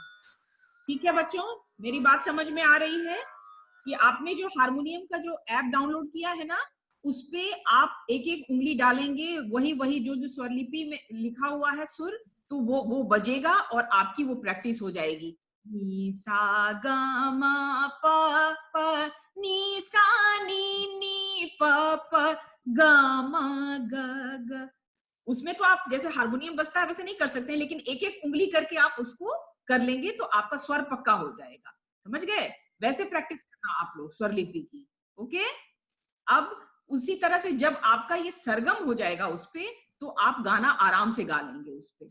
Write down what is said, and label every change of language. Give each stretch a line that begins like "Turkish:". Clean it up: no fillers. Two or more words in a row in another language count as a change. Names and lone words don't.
Hindi: ठीक है बच्चों, मेरी बात समझ में आ रही है कि आपने जो हारमोनियम का जो ऐप डाउनलोड किया है ना, उस पे आप एक एक उंगली डालेंगे, वही वही जो जो स्वरलिपि में लिखा हुआ है सुर, तो वो बजेगा और आपकी वो प्रैक्टिस हो जाएगी। नी सा ग म प प नी सा नी नी प प ग म ग ग। उसमें तो आप जैसे हारमोनियम बजता है वैसे नहीं कर सकते, लेकिन एक एक उंगली करके आप उसको कर लेंगे तो आपका स्वर पक्का हो जाएगा। समझ गए? वैसे प्रैक्टिस करना आप लोग स्वरलिपि की। ओके? अब उसी तरह से जब आपका ये सरगम हो जाएगा उस पे, तो आप गाना आराम से गा लेंगे उस पे।